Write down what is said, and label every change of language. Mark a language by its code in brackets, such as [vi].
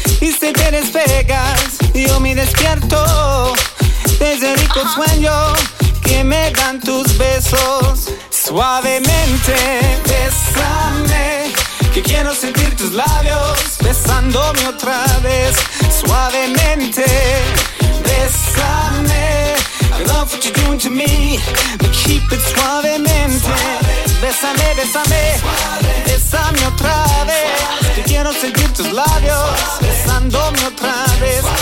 [es] Y si te despegas, yo me despierto. Desde el rico sueño que me dan tus besos. Suavemente, bésame. Que quiero sentir tus labios besándome otra vez. Suavemente, bésame. [en] I love what you're doing to me, but keep it [es] suavemente. Bésame, bésame, bésame otra vez. Que quiero sentir tus labios besándome otra vez.